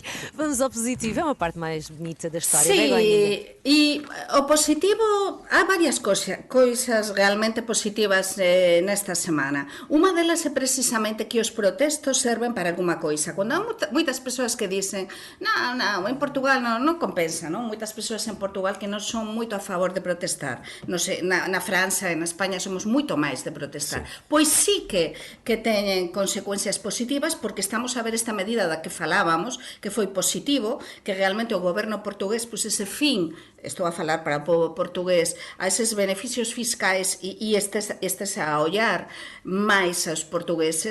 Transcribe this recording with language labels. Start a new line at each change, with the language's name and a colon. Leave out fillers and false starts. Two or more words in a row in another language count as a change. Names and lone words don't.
Portuguese: Vamos ao positivo, é uma parte mais bonita da história.
Galician: Sí, e o positivo, há varias coisas realmente positivas nesta semana.
Portuguese: Uma delas é precisamente que os protestos serven para alguma coisa. Quando há muitas pessoas que dicen não,
Galician: en Portugal non compensa, non? Muitas pessoas en Portugal que non son moito a favor de protestar. Non sei, na França e na España somos moito máis de protestar. Sí. Pois sí que teñen consecuencias positivas, porque estamos a ver esta medida da que falábamos, que foi positivo, que realmente o goberno portugués pusese fin, estou a falar para o povo portugués, a eses beneficios fiscais e estes a ollar máis aos portugueses.